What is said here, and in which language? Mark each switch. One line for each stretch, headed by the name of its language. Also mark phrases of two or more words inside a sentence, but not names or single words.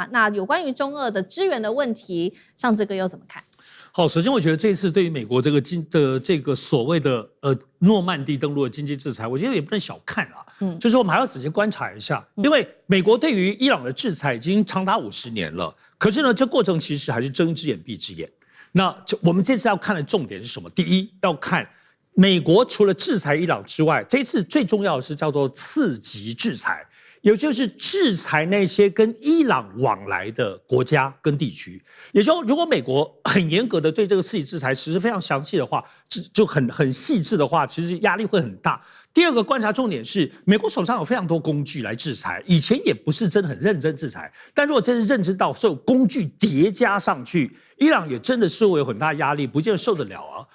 Chinese: 那有關於中俄的支援的問題，尚志哥又怎麼看？好，首先我覺得這次對於美國這個所謂的諾曼底登陸的經濟制裁，我覺得也不能小看啊。就是我們還要仔細觀察一下，因為美國對於伊朗的制裁已經長達50年了，可是呢，這過程其實還是睜一隻眼閉一隻眼。那我們這次要看的重點是什麼？第一，要看美國除了制裁伊朗之外，這次最重要的是叫做次級制裁， 也就是制裁那些跟伊朗往來的国家跟地區。也就是說，如果美國很嚴格的對這個刺激制裁實施非常詳細的話，就很細緻的話，其實壓力會很大。第二個觀察重點是，美國手上有非常多工具來制裁，以前也不是真的很認真制裁，但如果真是認知到所有工具疊加上去，伊朗也真的是會有很大壓力，不見得受得了啊。